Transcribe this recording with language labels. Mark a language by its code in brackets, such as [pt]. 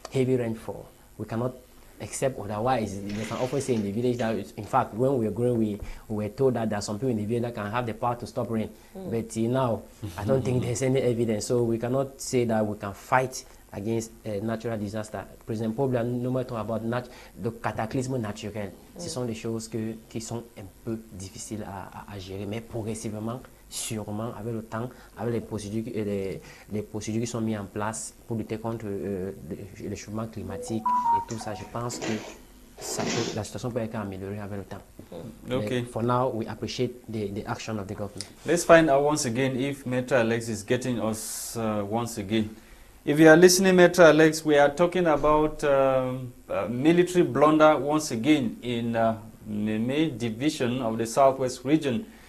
[en] Heavy rainfall, we cannot accept otherwise. They can often say in the village that, in fact, when we were growing, we were told that there are some people in the village that can have the power to stop rain. But now, I don't think there's any evidence. So we cannot say that we can fight against natural disaster. [fr] President Paul Biya nous [en] talk about [fr] le cataclysme naturel. Ce sont des choses qui sont un peu difficiles à gérer, mais progressivement, sûrement, avec le temps, avec les procédures qui sont mises en place pour lutter contre le changement climatique et tout ça, je pense que la situation peut être améliorée avec le temps. [en] Okay. For now, we appreciate the action of the government. Let's find out once again if Maitre Alex is getting us once again. If you are listening, Maitre Alex, we are talking about military blunder once again in the main division of the Southwest region.